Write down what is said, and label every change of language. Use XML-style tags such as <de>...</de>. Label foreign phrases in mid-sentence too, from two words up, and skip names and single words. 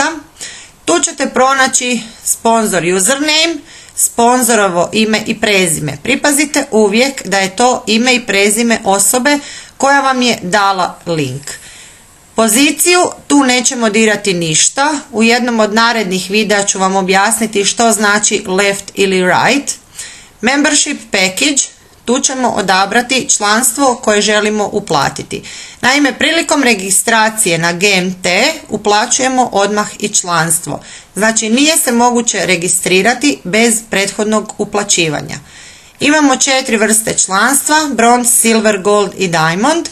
<hr>Tu ćete pronaći sponzor username, sponzorovo ime i prezime. Pripazite uvijek da je to ime i prezime osobe koja vam je dala link. Poziciju tu nećemo dirati ništa. U jednom od narednih videa ću vam objasniti što znači left ili right.</hr> <en>Membership package,</en> <hr>tu ćemo odabrati članstvo koje želimo uplatiti. Naime, prilikom registracije na GMT uplaćujemo odmah i članstvo. Znači nije se moguće registrirati bez prethodnog uplaćivanja. Imamo 4 vrste članstva,</hr> <en>bronze, silver, gold</en> <hr>i diamond.</hr>